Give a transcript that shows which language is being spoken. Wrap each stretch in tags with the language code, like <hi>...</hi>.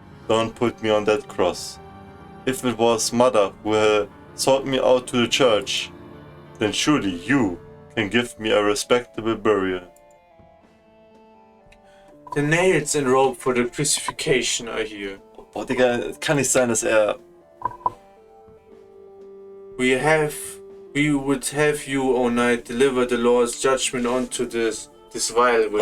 <en>Don't put me on that cross. If it was Mother who sought me out to the church, then surely you can give me a respectable burial. The nails and rope for the crucifixion are here.</en> <de>Boah, Digga, es kann nicht sein, dass er...</de> <en>We would have you, O knight, deliver the Lord's judgment unto this vile witch.</en>